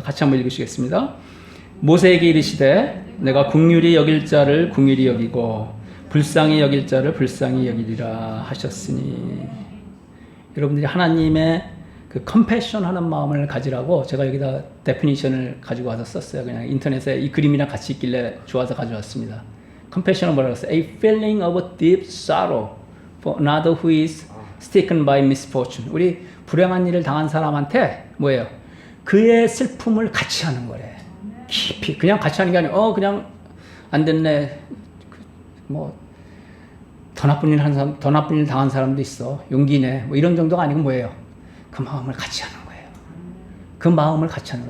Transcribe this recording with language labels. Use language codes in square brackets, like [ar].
[ko] 같이 한번 읽으시겠습니다. 모세에게 이르시되 내가 긍휼히 여길 자를 긍휼히 여기고 불쌍히 여길 자를 불쌍히 여기리라 하셨으니, 여러분들이 하나님의 그 컴패션 하는 마음을 가지라고 제가 여기다 데피니션을 가지고 와서 썼어요. 그냥 인터넷에 이 그림이랑 같이 있길래 좋아서 가져왔습니다. 컴패션은 뭐라고 했어요? [en] A feeling of deep sorrow for another who is stricken by misfortune. [ko] 우리 불행한 일을 당한 사람한테 뭐예요? 그의 슬픔을 같이 하는 거래. 깊이. 그냥 같이 하는 게 아니고 그냥 안 됐네. 뭐 더 나쁜 일 한 사람, 더 나쁜 일 당한 사람도 있어. 용기네. 뭐 이런 정도가 아니고 뭐예요? 그 마음을 같이 하는 거예요. 그 마음을 같이 하는 거.